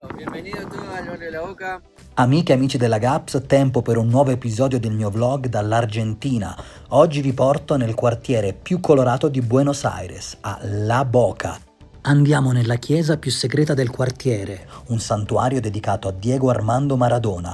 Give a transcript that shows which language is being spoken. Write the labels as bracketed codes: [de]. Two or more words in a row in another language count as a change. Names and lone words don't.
[es] Bienvenido a todos al barrio La Boca. [it] Amiche e amici della Gaps, tempo per un nuovo episodio del mio vlog dall'Argentina. Oggi vi porto nel quartiere più colorato di Buenos Aires, a La Boca. Andiamo nella chiesa più segreta del quartiere, un santuario dedicato a Diego Armando Maradona.